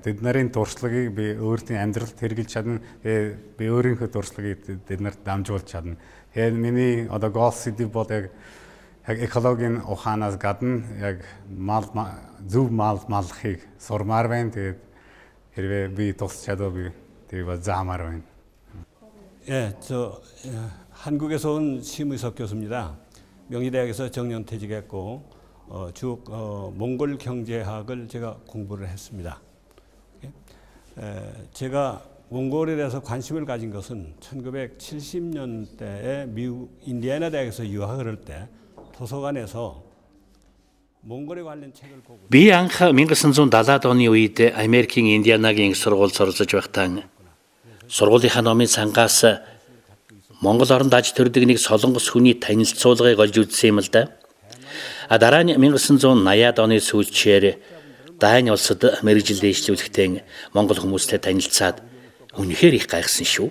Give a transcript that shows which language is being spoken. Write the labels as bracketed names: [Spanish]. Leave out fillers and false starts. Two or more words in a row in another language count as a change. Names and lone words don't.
[Mongolian] Тэд нарын дуршлагыг би өөртөө амьдралд хэрэгжилж чадна. Би өөрийнхөө дуршлагыг тэд нарт дамжуулж чадна. Тэгэхээр миний одоо гол сэдв бол яг экологийн ухаанаас гадна яг зөв мал маллахыг сурмаар байна. Тэгээд хэрвээ би тусч чадвал би тэрийг заамаар байна. [Korean] 예, 한국에서 온 심의석 교수입니다. 명지대학에서 정년퇴직했고 쭉 몽골 경제학을 제가 공부를 했습니다. 제가 몽골에 대해서 관심을 가진 것은 1970년대에 미국 인디애나 대학에서 유학을 할 때 도서관에서 [Mongolian] Би анх 1970-аад оны үед Америкийн Индианагийн сургуульд суралцж байхдаа сургуулийнхаа номын сангаас Монгол оронд аж төрдөг нэг солонгос хүний танилцуулгыг олж үзсэн юм л да. Дараа нь 1980-аад оны сүүлчээр Дани улсад мэргэжил дэвшлүүлэхдээ Монгол хүмүүстэй танилцаад үнэхээр их гайхсан шүү.